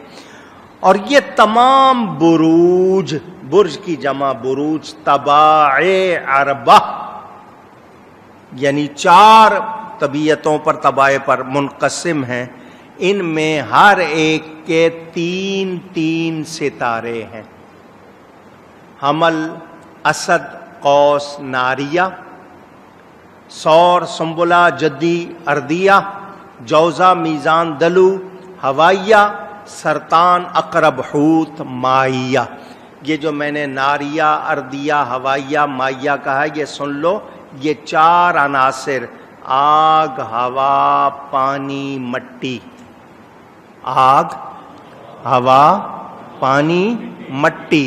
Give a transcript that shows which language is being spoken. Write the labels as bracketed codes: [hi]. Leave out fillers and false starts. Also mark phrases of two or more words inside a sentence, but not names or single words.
[ur] اور یہ تمام بروج، برج کی جمع بروج، تباع اربع، یعنی 4 طبیعتوں پر، طباع پر منقسم ہیں۔ ان میں ہر ایک کے 3 ستارے ہیں۔ حمل، اسد، قوس، ناریہ، ثور، سنبلہ، جدی، اردیہ، جوزا، میزان، دلو، ہوائیہ، سرطان، عقرب، حوت، مائیہ۔ یہ جو میں نے ناریہ، اردیہ، ہوائیہ، مائیہ کہا ہے، یہ سن لو، یہ 4 عناصر، آگ، ہوا، پانی، مٹی۔ آگ، ہوا، پانی، مٹی۔